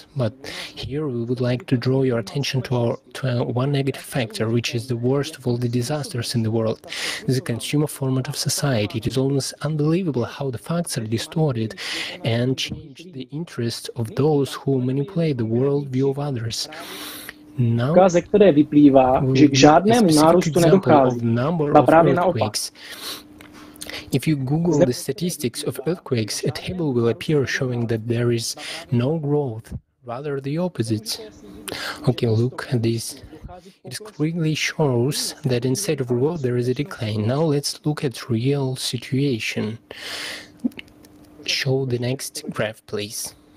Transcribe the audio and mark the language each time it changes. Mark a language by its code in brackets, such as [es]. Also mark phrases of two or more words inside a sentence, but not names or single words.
[en] But here we would like to draw your attention to one negative factor, which is the worst of all the disasters in the world. This is the consumer format of society. It is almost unbelievable how the facts are distorted and change the interest of those who manipulate the worldview of others. [cs] Ze které vyplývá, že k žádnému nárůstu nedochází, ba právě naopak. [en] If you Google the statistics of earthquakes, a table will appear showing that there is no growth, rather the opposite. Okay, look at this. It clearly shows that instead of growth there is a decline. Now let's look at real situation. Show the next graph, please.